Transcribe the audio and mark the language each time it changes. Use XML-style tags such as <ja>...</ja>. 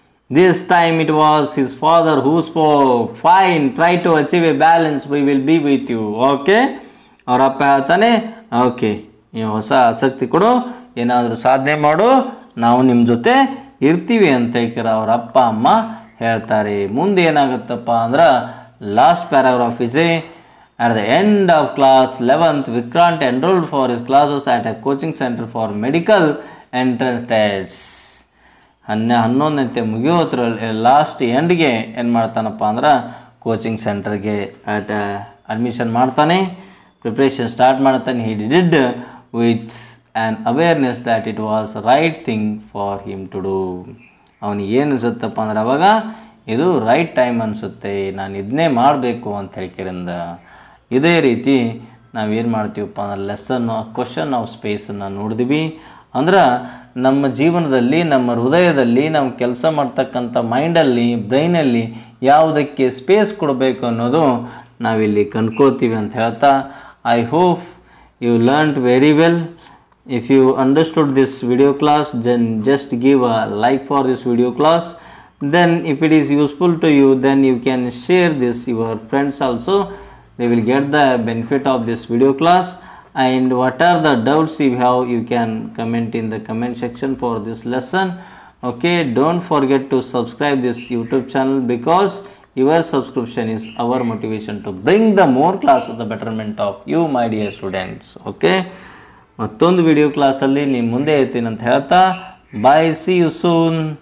<en>This time it was his father who spoke. Fine, try to achieve a balance, we will be with you.</en> <kn>Okay, ಅವರಪ್ಪ ಹೇಳ್ತಾನೆ, okay ನೀವು ಹೊಸ ಆಸಕ್ತಿ ಕೊಡು, ಏನಾದರೂ ಸಾಧನೆ ಮಾಡು, ನಾವು ನಿಮ್ಮ ಜೊತೆ ಇರ್ತೀವಿ ಅಂತ ಅವ್ರ ಅಪ್ಪ ಅಮ್ಮ ಹೇಳ್ತಾರೆ. ಮುಂದೆ ಏನಾಗುತ್ತಪ್ಪ ಅಂದ್ರೆ</kn> <en>Last paragraph is at the end of class 11th Vikrant enrolled for his classes at a coaching center for medical entrance tests.</en> <kn>11ನೇ ಮುಗಿಯೋದ್ರಲ್ಲಿ last ಎಂಡ್ಗೆ ಏನು ಮಾಡ್ತಾನಪ್ಪ ಅಂದ್ರೆ ಕೋಚಿಂಗ್ ಸೆಂಟರ್ಗೆ ಅಡ್ಮಿಷನ್ ಮಾಡ್ತಾನೆ, ಪ್ರಿಪ್ರೇಷನ್ ಸ್ಟಾರ್ಟ್ ಮಾಡ್ತಾನೆ.</kn> <en>he did with an awareness that it was right thing for him to do.</en> <kn>ಅವನಿಗೆ ಏನು ಅನಿಸುತ್ತಪ್ಪ ಅಂದ್ರೆ ಅವಾಗ ಇದು ರೈಟ್ ಟೈಮ್ ಅನಿಸುತ್ತೆ, ನಾನು ಇದನ್ನೇ ಮಾಡಬೇಕು ಅಂತ ಹೇಳ್ಕಿರಿಂದ ಇದೇ ರೀತಿ ನಾವೇನು ಮಾಡ್ತೀವಪ್ಪ ಅಂದ್ರೆ ಲೆಸನ್ನು ಕ್ವಶನ್ ಆಫ್ ಸ್ಪೇಸನ್ನು ನೋಡಿದ್ವಿ. ಅಂದ್ರೆ ನಮ್ಮ ಜೀವನದಲ್ಲಿ ನಮ್ಮ ಹೃದಯದಲ್ಲಿ ನಾವು ಕೆಲಸ ಮಾಡ್ತಕ್ಕಂಥ ಮೈಂಡಲ್ಲಿ ಬ್ರೈನಲ್ಲಿ ಯಾವುದಕ್ಕೆ ಸ್ಪೇಸ್ ಕೊಡಬೇಕು ಅನ್ನೋದು ನಾವಿಲ್ಲಿ ಕಂಡ್ಕೊಳ್ತೀವಿ ಅಂತ ಹೇಳ್ತಾ</kn> <en>I hope you learned very well. If you understood this video class, then just give a like for this video class. Then if it is useful to you, then you can share this your friends also. They will get the benefit of this video class. And what are the doubts you have, you can comment in the comment section for this lesson. Okay, don't forget to subscribe this YouTube channel because your subscription is our motivation to bring the more class of the betterment of you, my dear students. Okay.</en> <kn>ಮತ್ತೊಂದು video ಕ್ಲಾಸಲ್ಲಿ ನಿಮ್ಮ ಮುಂದೆ ಇರ್ತೀನಿ ಅಂತ ಹೇಳ್ತಾ</kn> <en>Bye, see you soon.</en>